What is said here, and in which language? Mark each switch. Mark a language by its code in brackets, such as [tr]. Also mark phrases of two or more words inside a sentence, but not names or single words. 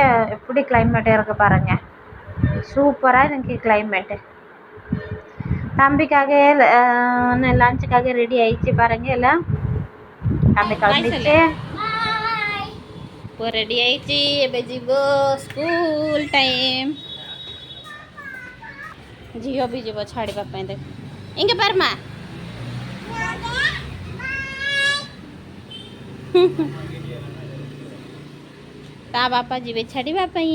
[ta] எப்படி கிளைமேட் இருக்குது பாருங்கள். சூப்பராக எனக்கு கிளைமேட்டு. தம்பிக்காக லஞ்சுக்காக ரெடி ஆயிடுச்சு பாருங்க. எல்லாம் தம்பி கிளம்பிச்சு, இப்போ ரெடி ஆயிடுச்சு. இப்போ ஜிவோ [en] school time. [or] ଝିଅ ବି ଯିବ ଛାଡ଼ିବା ପାଇଁ। ଦେଖ ଇங்கே ପାରମା ତା ବାପା ଯିବେ ଛାଡ଼ିବା ପାଇଁ।